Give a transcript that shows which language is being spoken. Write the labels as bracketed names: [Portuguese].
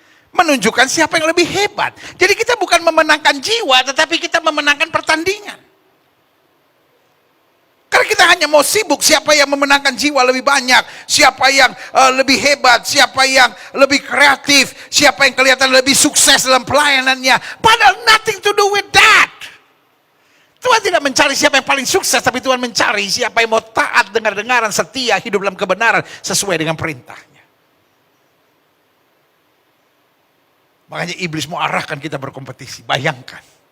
[Indonesian] Menunjukkan siapa yang lebih hebat. Jadi kita bukan memenangkan jiwa, tetapi kita memenangkan pertandingan. Karena kita hanya mau sibuk siapa yang memenangkan jiwa lebih banyak, siapa yang lebih hebat, siapa yang lebih kreatif, siapa yang kelihatan lebih sukses dalam pelayanannya. Padahal [English] nothing to do with that. [Indonesian] Tuhan tidak mencari siapa yang paling sukses, tapi Tuhan mencari siapa yang mau taat, dengar-dengaran, setia, hidup dalam kebenaran sesuai dengan perintahnya. Makanya iblis mau arahkan kita berkompetisi. Bayangkan.